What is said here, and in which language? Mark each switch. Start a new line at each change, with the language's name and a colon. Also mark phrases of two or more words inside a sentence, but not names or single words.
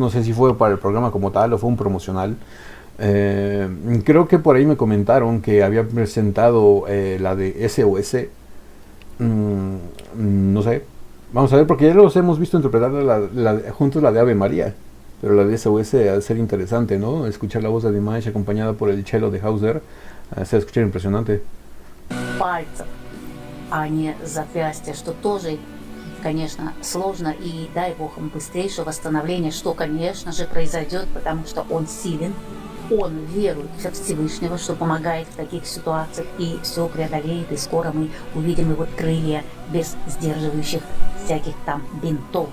Spanish: No sé si fue para el programa como tal o fue un promocional. Creo que por ahí me comentaron que había presentado la de SOS. No sé, vamos a ver, porque ya los hemos visto interpretar juntos la de Ave María, pero la de SOS ha de ser interesante, ¿no? Escuchar la voz de Dimash acompañada por el cello de Hauser, se va a escuchar impresionante.
Russian: Пальцев, а не запястья, что тоже, конечно, сложно, и дай бог ему быстрейшего восстановления, что, конечно же, произойдет, потому что он силен, он верует в Всевышнего, что помогает в таких ситуациях, и все преодолеет, и скоро мы увидим его крылья без сдерживающих всяких там бинтов.